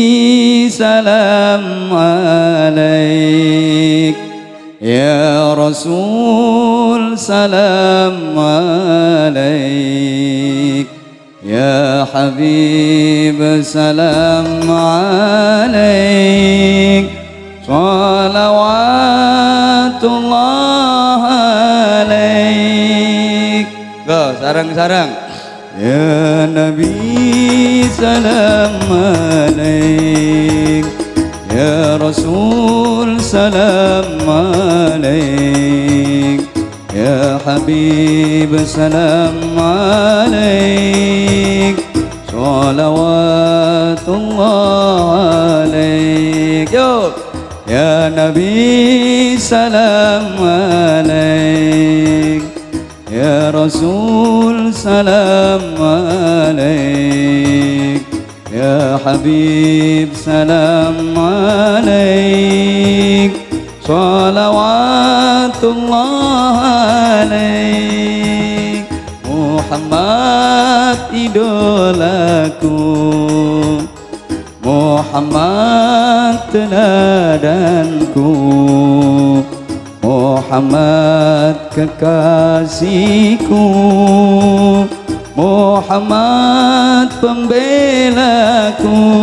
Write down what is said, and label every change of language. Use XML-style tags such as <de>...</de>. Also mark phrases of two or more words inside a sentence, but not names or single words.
<ar>سلام عليك يا رسول سلام عليك يا حبيب سلام عليك صلوات الله عليك. Go, sarang-sarang. يا نبي سلام عليك يا رسول سلام عليك يا حبيب سلام عليك صلوات الله عليك. Yo, يا نبي سلام عليك يا رسول سلام عليك يا حبيب سلام عليك صلوات الله عليك.</ar> <id>Muhammad idolaku, Muhammad teladanku, Muhammad kekasihku, Muhammad pembelaku,</id>